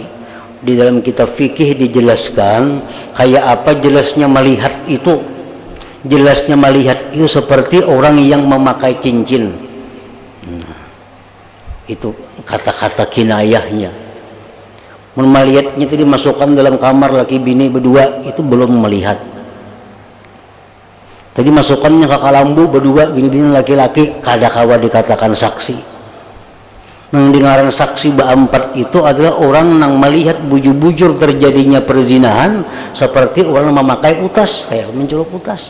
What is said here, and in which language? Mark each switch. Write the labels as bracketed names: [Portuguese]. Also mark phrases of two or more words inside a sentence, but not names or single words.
[Indonesian] Di dalam kitab fikih dijelaskan kayak apa jelasnya melihat itu. Jelasnya melihat itu seperti orang yang memakai cincin. Itu kata-kata kinayahnya. Melihatnya itu dimasukkan dalam kamar laki bini berdua, itu belum melihat. [Banjar] Tadi masukkannya ke kalambu berdua bini-bini laki-laki, kada kawa dikatakan saksi. Nang dengaran saksi berempat itu adalah orang yang melihat bujur-bujur terjadinya perzinahan seperti orang memakai utas, kayak mencelup utas.